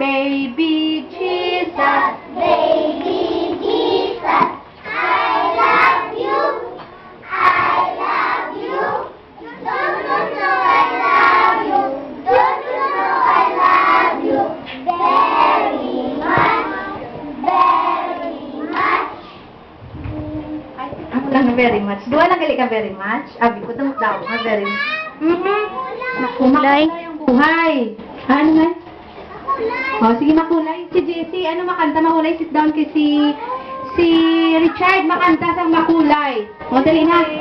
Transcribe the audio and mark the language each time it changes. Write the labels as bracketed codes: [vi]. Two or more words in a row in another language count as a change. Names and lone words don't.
[en] Baby Jesus, baby Jesus, I love you. I love you. Don't you know I love you? Don't you know I love you very much, very much. [hil] Ako lang na [en] very much. [hil] Duwa lang gali ka [en] very much. [hil] Abi ko daw nga [en] very much. [hil] Makulay. [tl] Yung buhay. Ano nga? Oh, sige makulay. [hil] Si Jessie, ano makanta makulay? [en] Sit down [hil] kay si Richard makanta sa makulay. O, dali na.